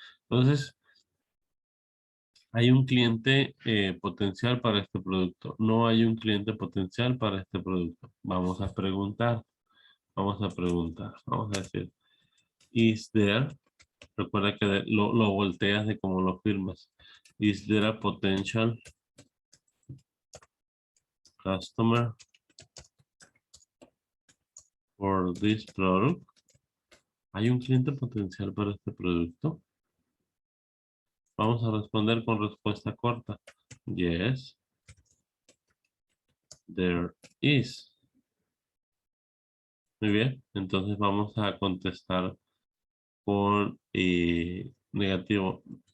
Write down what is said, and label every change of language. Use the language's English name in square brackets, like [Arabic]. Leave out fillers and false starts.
[Spanish] Entonces, hay un cliente potencial para este producto. No hay un cliente potencial para este producto. Vamos a preguntar. Vamos a decir, [English] is there? [Spanish] Recuerda que lo volteas de cómo lo firmas. [English] Is there a potential customer for this product? [Spanish] ¿Hay un cliente potencial para este producto? Vamos a responder con respuesta corta. [English] Yes, there is. [Spanish] Muy bien, entonces vamos a contestar con negativo.